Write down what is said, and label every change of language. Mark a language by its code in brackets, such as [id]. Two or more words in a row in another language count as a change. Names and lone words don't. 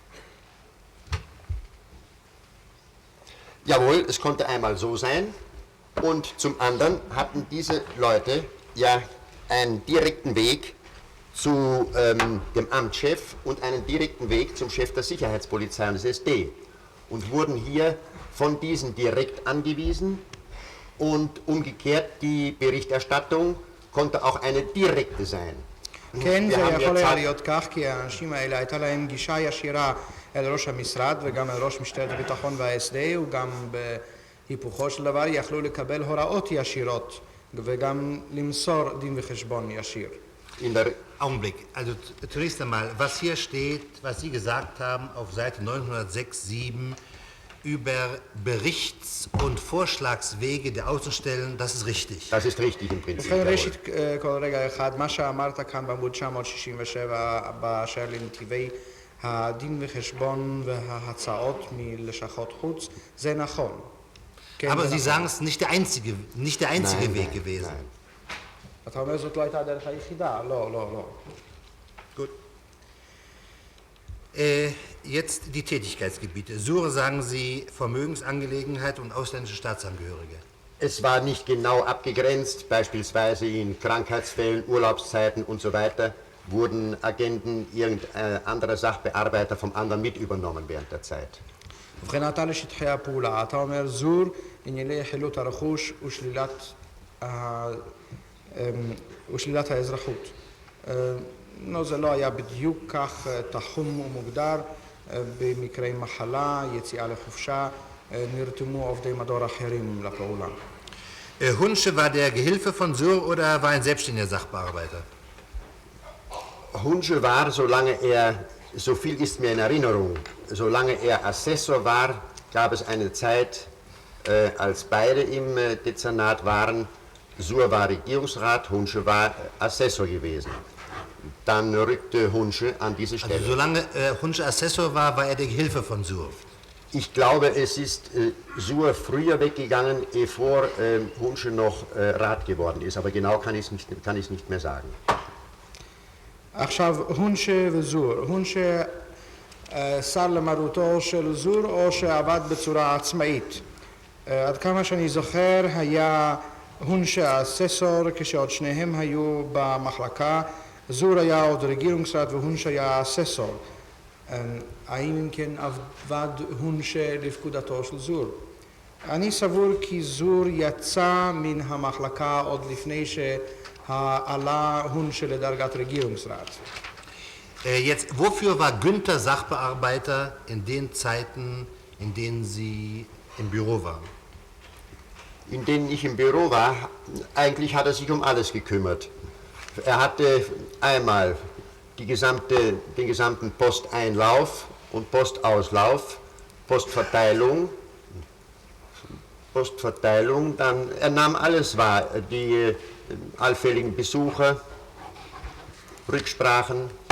[de] Jawohl, es konnte einmal so sein, Und zum anderen hatten diese Leute ja einen direkten Weg zu dem Amtschef und einen direkten Weg zum Chef der Sicherheitspolizei und des SD und wurden hier von diesen direkt angewiesen und umgekehrt die Berichterstattung konnte auch eine direkte sein. [he] כן, [de] Wir [he] זה [de] haben [he] יכול [de] jetzt [he] היה להיות כך, כי האנשים האלה הייתה להם גישה ישירה אל ראש המשרד וגם אל ראש משטרת הביטחון וה-SD, וגם בהיפוכו של דבר יכלו לקבל הוראות ישירות וגם למסור דין וחשבון ישיר. [de] in der Augenblick. Also zunächst einmal, was hier steht, was Sie gesagt haben auf Seite 906-7 über Berichts- und Vorschlagswege der Außenstellen, das ist richtig. Das ist richtig im Prinzip. [he] ובכן [de] jawohl. [he] ראשית כל רגע אחד, מה שאמרת כאן בעמוד 967 באשר לנתיבי הדין וחשבון וההצעות מלשכות חוץ, זה נכון. כן, [de] Aber [he] זה [de] Sie [he] נכון. [de] sagen, es ist nicht der einzige Nein, Weg nein, gewesen. nein. [he] אתה אומר זאת לא הייתה הדרך היחידה, לא. [de] Gut. Jetzt die Tätigkeitsgebiete. Sure sagen Sie Vermögensangelegenheit und ausländische Staatsangehörige. Es war nicht genau abgegrenzt, beispielsweise in Krankheitsfällen, Urlaubszeiten und so weiter wurden Agenten irgendein anderer Sachbearbeiter vom anderen mit übernommen während der Zeit. [he] ובכן אתה לשטחי הפעולה, אתה אומר זור ענייני חילוט הרכוש ושלילת האזרחות. זה לא היה בדיוק כך תחום ומוגדר, במקרי מחלה, יציאה לחופשה, נרתמו עובדי מדור אחרים לפעולה. [de] Hunsche war der Gehilfe von Sur oder war ein selbstständiger Sachbearbeiter? Hunschel war, solange er, so viel ist mir in Erinnerung, solange er Assessor war, gab es eine Zeit, als beide im Dezernat waren. Sur war Regierungsrat, Hunschel war Assessor gewesen. Dann rückte Hunschel an diese Stelle. Also solange Hunsche Assessor war, war er der Gehilfe von Sur. Ich glaube, es ist Sur früher weggegangen, bevor Hunschel noch Rat geworden ist, aber genau kann ich es nicht mehr sagen. [he] עכשיו הונשה וזור, הונשה שר למרותו של זור או שעבד בצורה עצמאית. עד כמה שאני זוכר היה הונשה אססור כשעוד שניהם היו במחלקה, זור היה עוד רגירungsrat והונשה היה אססור. האם אם כן עבד הונשה לפקודתו של זור? אני סבור כי זור יצא מן המחלקה עוד לפני שעלה הונשה לדרגת רגירungsrat. [de] Jetzt, wofür war Günther Sachbearbeiter in den Zeiten, in denen Sie im Büro waren? In denen ich im Büro war, eigentlich hat er sich um alles gekümmert. Er hatte einmal den gesamten Posteinlauf und Postauslauf, Postverteilung, dann er nahm alles wahr, die allfälligen Besucher, Rücksprachen.